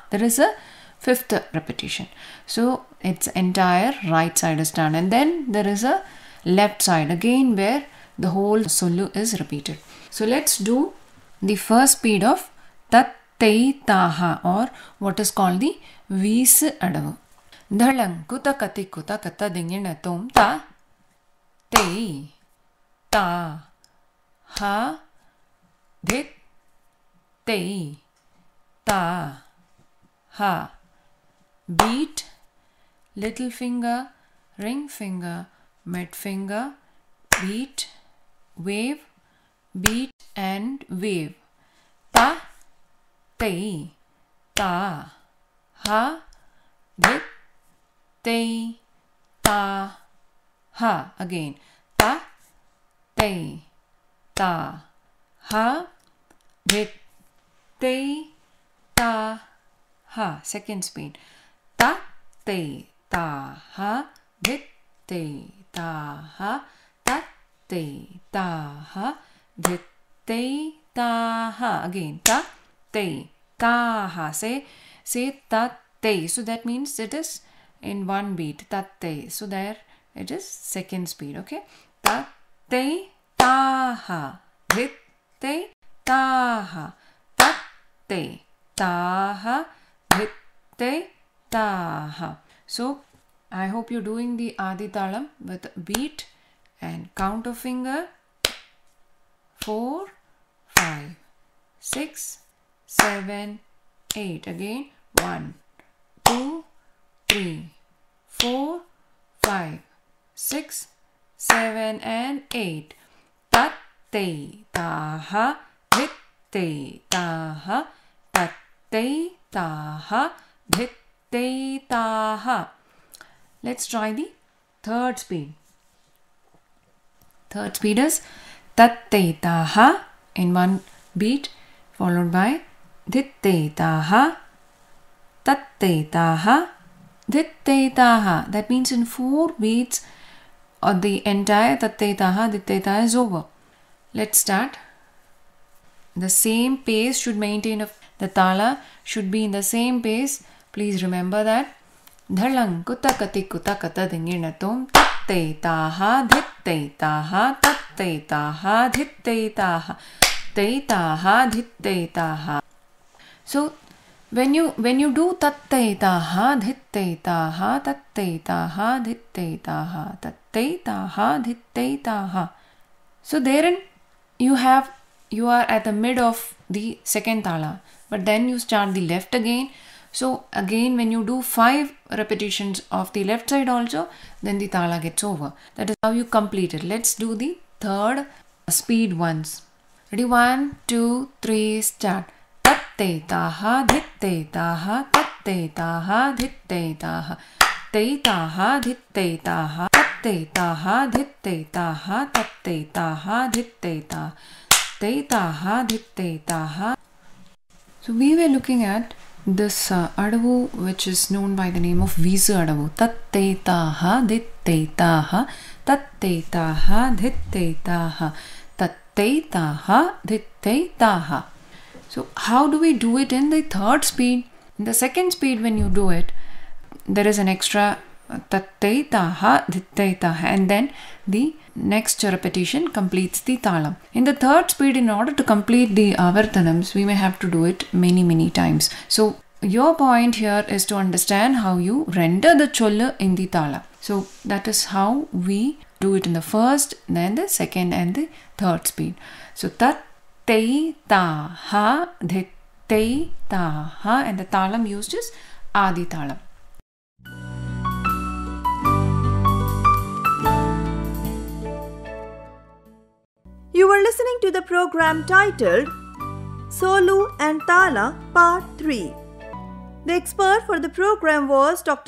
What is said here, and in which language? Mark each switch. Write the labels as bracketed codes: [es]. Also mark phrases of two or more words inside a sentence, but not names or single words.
[en] There is a 5th repetition. So its entire right side is done, and then there is a left side again where the whole Sollu is repeated. So let's do the first speed of Tat Tei Taha, or what is called the Visa adavu. Dhalang kuta kati kuta kata dingina tom ta tei ta ha dhit tei ta ha. Beat, little finger, ring finger, mid finger, beat, wave, beat and wave. Ta, tei, ta, ha, dhit, tei, ta, ha. Again. Ta, tei, ta, ha, dhit, tei, ta, ha. Second speed. Ta, tei, ta, ha, dhit, tei, ta, ha. Ta, tei, ta, ha, dhit, tei, ta, ha. Again. Ta, tei, ta, ha. Say ta, tei. So that means it is in one beat. Ta, tei. So there it is second speed. Okay. Ta, tei, ta, ha. Dhit, tei, ta, ha. Ta, tei, ta, ha. Dhit, tei, ta, ha. So I hope you're doing the Adi Talam with beat and count of finger. 4, 5, 6, 7, 8. Again. 1, 2, 3, 4, 5, 6, 7 and 8. Tat, tei, ta, ha. Dhit, tei, ta, ha. Tat, tei, ta, ha. Dhit, tei, ta, ha. Let's try the third speed. Third speed is Tat, tei, ta, ha in one beat, followed by Dhit, tei, ta, ha. Tat, tei, ta, ha. Dhit, tei, ta, ha. That means in 4 beats the entire Tat, tei, ta, ha, Dhit, tei, ta is over. Let's start. The same pace should maintain. The Tala should be in the same pace. Please remember that. Dhalang kuta kati kuta kata dingina tom tat tei ta ha dhit tei ta ha tat tei ta ha dhit tei ta ha tei ta ha dhit tei ta ha. So when you do tat tei ta ha dhit tei ta ha tat tei ta ha dhit tei ta ha tat tei ta ha dhit tei ta ha. So therein you are at the mid of the second Tala, but then you start the left again. So again when you do 5 repetitions of the left side also, then the Tala gets over. That is how you complete it. Let's do the third speed once. Ready? 1, 2, 3, start. Tat tei ta ha dhit tei ta ha tat tei ta ha dhit tei ta ha tei ta ha dhit tei ta ha tat tei ta ha dhit tei ta ha tat tei ta ha dhit tei ta tei ta ha dhit tei ta ha. So we were looking at this adavu which is known by the name of Visa adavu. Tat tei ta ha dhit tei ta ha tat tei ta ha dhit tei ta ha tat tatte taha dhitte taha. So how do we do it in the third speed? In the second speed, when you do it, there is an extra tatte taha dhitte taha, and then the next repetition completes the talam. In the third speed, in order to complete the avartanams, we may have to do it many times. So your point here is to understand how you render the chollu in the tala. So that is how we do it in the first, then the second and the third speed. So tatte taha dhitte taha, and the talam used is adi talam. You were listening to the program titled Sollu and Tala Part 3. The expert for the program was Dr.